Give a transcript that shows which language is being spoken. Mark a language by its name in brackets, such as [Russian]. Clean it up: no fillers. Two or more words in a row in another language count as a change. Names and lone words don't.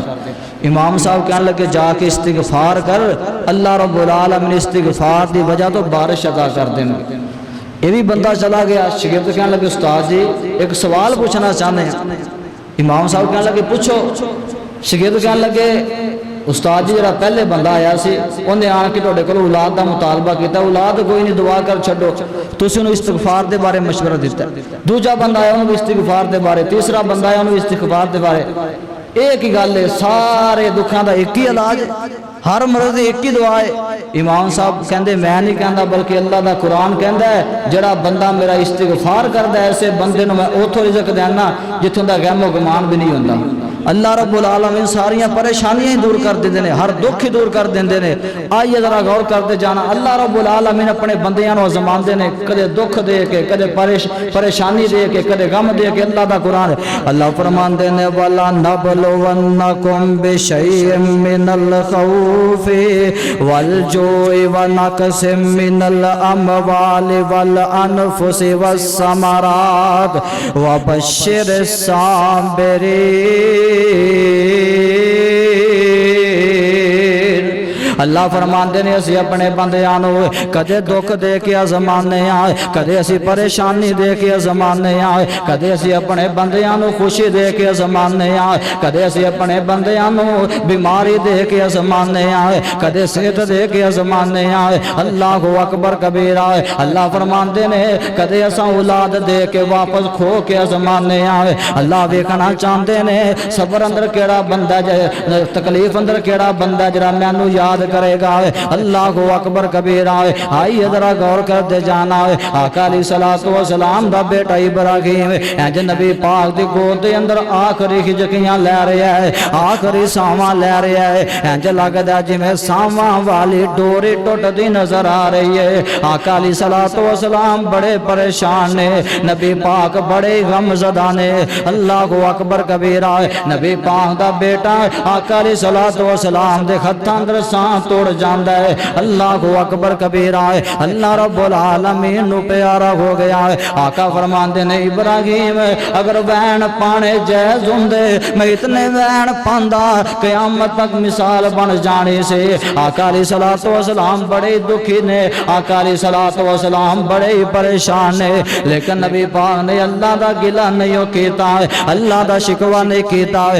[Punjabi] امام صاحب کہنے لگے جا کے استغفار کر، اللہ رب العالمین استغفار دی وجہ تو بارش عطا کر دیں۔ [Urdu] یہ بھی بندہ چلا گیا، شاگرد کہنے لگے استاد جی ایک سوال پوچھنا چاہتے ہیں۔ [Punjabi] امام صاحب کہنے لگے پوچھو۔ شاگرد کہنے لگے استاد جی جڑا پہلے بندہ آیا سی انہیں آن کے تہاڈے کول اولاد دا مطالبہ کیتا، اولاد کوئی نہیں، دعا کر چھڈو، تسی انہوں استغفار دے بارے مشورہ دیتا ہے۔ دوجا بندہ آیا انہوں بھی استغفار دے بارے، تیسرا بندہ آیا انہوں بھی استغفار دے بارے۔ ایک ہی گل ہے، سارے دکھاں دا ایک ہی علاج، ہر مرض دی ایک ہی دعا ہے۔ امام صاحب کہندے میں نہیں کہندا بلکہ اللہ دا قرآن کہندا ہے جڑا بندہ میرا استغفار کردا ہے ایسے بندے نوں میں اوتھوں رزق دینا جتھوں دا غم و گمان بھی نہیں ہوندا۔ اللہ رب العالمین ساریاں پریشانیاں دور کر دیندے نے، ہر دکھ دور کر دیندے نے۔ [Urdu] آئیے ذرا غور کرتے جانا، [Punjabi] اللہ رب العالمین اپنے بندیاں نوں آزماندے نے، کدے دکھ دے کے، کدے پریشانی دے کے، کدے غم دے کے۔ اللہ دا قرآن اللہ فرماندے نے [Arabic] وَلَا نَبْلُوَنَّكُمْ بِشَيْءٍ مِّنَ الْخَوْفِ وَالْجُوعِ وَنَقْصٍ مِّنَ الْأَمْوَالِ وَالْأَنفُسِ وَالثَّمَرَاتِ وَبَشِّرِ الصَّابِرِينَ۔ [Punjabi] اللہ فرماندے نے اسی اپنے بندیاں نوں کدے دکھ دے کے آزمانے آئے، کدے اسی پریشانی دے کے آزمانے آئے، کدے اسی اپنے بندیاں نوں خوشی دے کے آزمانے آئے، کدے اسی اپنے بندیاں نوں بیماری دے کے آزمانے آئے، کدے صحت دے کے آزمانے آئے۔ [Arabic] اللہ اکبر کبیرہ ہے۔ [Punjabi] اللہ فرماندے نے کدے اساں اولاد دے کے واپس کھو کے آزمانے آئے۔ اللہ ویکھنا چاہندے نے صبر اندر کیڑا بندہ جے، تکلیف اندر کیڑا بندہ جڑا مینوں یاد کرے گا۔ [Arabic] اللہ کو اکبر کبیرہ ہے۔ [Urdu] آئیے ذرا غور کرتے جانا ہے، [Punjabi] آقا [Arabic] علیہ الصلوۃ والسلام [Punjabi] دا بیٹا ابراہیم انج نبی پاک دی گود دے اندر آخری ہجکیاں لے رہا ہے، آخری ساواں لے رہا ہے، انج لگدا جویں ساواں والی ڈوری ٹوٹدی نظر آ رہی ہے۔ آقا [Arabic] علیہ الصلوۃ والسلام [Punjabi] بڑے پریشان نے، نبی پاک بڑے غم زدہ نے۔ [Arabic] اللہ کو اکبر کبیرہ ہے۔ [Punjabi] نبی پاک دا بیٹا آقا [Arabic] علیہ الصلوۃ والسلام [Punjabi] دے ہتھاں اندر ساں توڑ جاندا ہے۔ [Arabic] اللہ کو اکبر کبیرہ ہے۔ [Punjabi] اللہ رب العالمین نو پیارا ہو گیا ہے۔ آقا فرماندے نے ابراہیم اگر وین پانے جائز ہوندے میں اتنے وین پاندا قیامت تک مثال بن جانی سے۔ آقا [Arabic] علیہ الصلوۃ والسلام [Punjabi] بڑے دکھی نے، آقا [Arabic] علیہ الصلوۃ والسلام [Punjabi] بڑے پریشان نے، لیکن نبی پاک نے اللہ دا گلہ نہیں کیتا ہے، اللہ دا شکوہ نہیں کیتا ہے۔